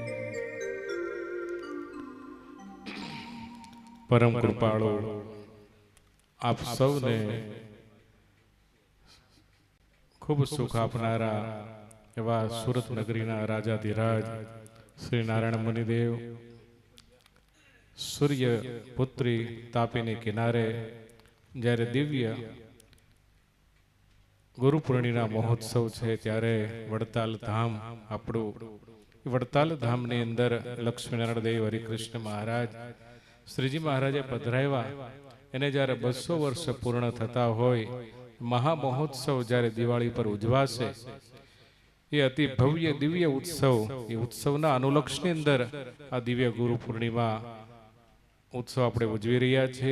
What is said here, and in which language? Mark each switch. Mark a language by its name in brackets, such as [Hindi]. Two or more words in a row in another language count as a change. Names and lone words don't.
[Gujarati] પરમ કૃપાળુ આપ સૌને ખૂબ સુખ આપનારા એવા સુરત નગરીના રાજાધિરાજ શ્રી નારાયણ મુનિદેવ સૂર્ય પુત્રી તાપીને કિનારે જ્યારે દિવ્ય ગુરુ પૂર્ણિમા મહોત્સવ છે ત્યારે વડતાલ ધામ આપણું વડતાલ ધામની અંદર લક્ષ્મીનારાયણ દેવ હરિકૃષ્ણ મહારાજ શ્રીજી મહારાજે પધરાવ્યા એને જ્યારે 200 વર્ષ પૂર્ણ થતા હોય મહા મહોત્સવ જ્યારે દિવાળી પર ઉજવાશે એ અતિ ભવ્ય દિવ્ય ઉત્સવ એ ઉત્સવના અનુલક્ષની અંદર આ દિવ્ય ગુરુ પૂર્ણિમા ઉત્સવ આપણે ઉજવી રહ્યા છીએ.